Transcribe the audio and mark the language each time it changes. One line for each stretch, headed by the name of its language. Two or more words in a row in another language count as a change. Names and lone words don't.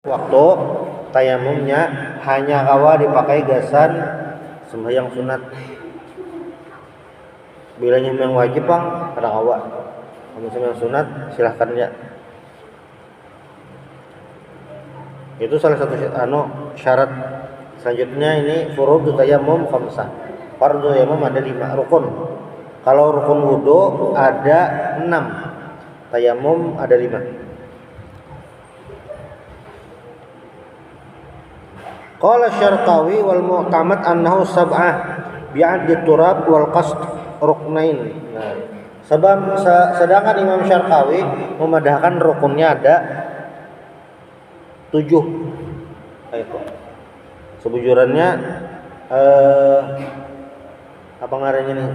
Banjar: waktu tayamumnya hanya kawa dipakai gasan sembahyang sunat. Bilanya yang wajib bang kada kawa.
Indonesian: Kamu sembahyang sunat silahkan ya. Itu salah satu syarat. Selanjutnya ini
Arabic: فروض التيمم خمسة.
Indonesian: Fardhu tayamum ada 5 rukun. Kalau rukun wudu ada 6. Tayamum ada 5.
Arabic: قال Syarqawi والمعتمد أنه سبعة بعد التراب والقصد ركنين.
Banjar: Nah, sedangkan Imam Syarqawi memadahkan rukunnya ada 7.
Indonesian: Itu.
Banjar: Sebujurannya apa ngarannya nih?